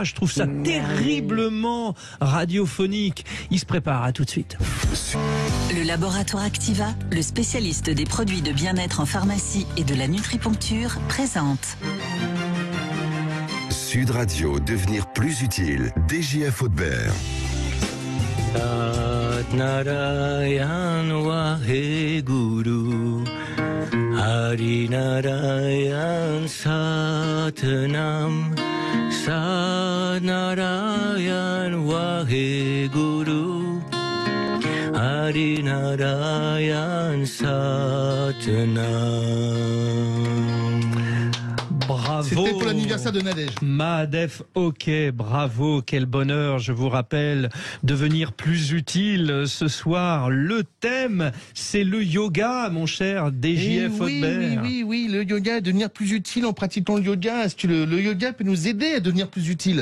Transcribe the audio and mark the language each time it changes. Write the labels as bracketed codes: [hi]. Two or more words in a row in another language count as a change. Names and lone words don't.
[fr] Je trouve ça terriblement radiophonique. Il se prépare, à tout de suite. Le laboratoire Activa, le spécialiste des produits de bien-être en pharmacie et de la nutriponcture, présente. Sud Radio, devenir plus utile. DGF Haute-Berre. Narayan Waheguru Hari Narayan Satnam Sat Narayan Waheguru Hari Narayan Satnam. Bravo. C'était pour l'anniversaire de Nadège. Mahadef OK, bravo, quel bonheur. Je vous rappelle, devenir plus utile ce soir. Le thème, c'est le yoga, mon cher DJF Haute-Berre. Oui, le yoga, devenir plus utile en pratiquant le yoga. Est-ce que le yoga peut nous aider à devenir plus utile?